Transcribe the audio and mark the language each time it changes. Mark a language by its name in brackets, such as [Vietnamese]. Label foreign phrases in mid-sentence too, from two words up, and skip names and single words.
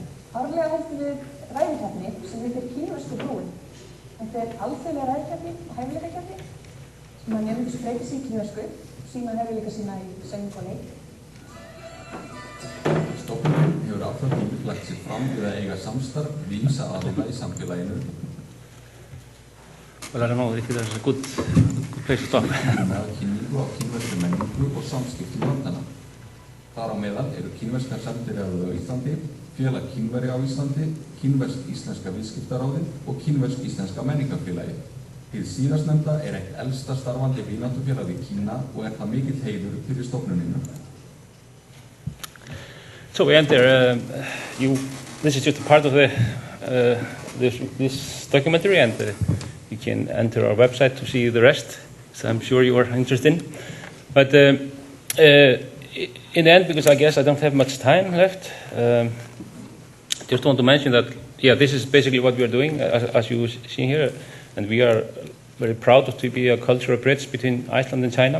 [Icelandic] Árlega höldum við ræðukeppni sem heitir Kínversku brúin. Þetta alþjóðleg ræðukeppni og hæfileikakeppni sem að nemendur spreyti sig í kínversku, sína hæfileika sína í söng og leik. Stofnunin hefur alltaf tímið lagt sig fram við að eiga samstarf við ýmsa aðila í samfélaginu. [English] Well, I don't know if there's a good place to stop. [Icelandic] Með kynningu á kínverskri menningu og samskiptum landanna. Þar á meðal eru kínverskar sendiráðið á Íslandi, félag Kínverja á Íslandi, kínversk-íslenska viðskiptaráðið og kínversk-íslenska menningarfélagið. Hið síðastnefnda eitt elsta starfandi vináttufélag í Kína og það mikill heiður fyrir stofnunina. [English] So we enter. This is just a part of this documentary, and you can enter our website to see the rest. So I'm sure you are interested in. But in the end, because I guess I don't have much time left, just want to mention that, this is basically what we are doing, as you see here, and we are very proud to be a cultural bridge between Iceland and China.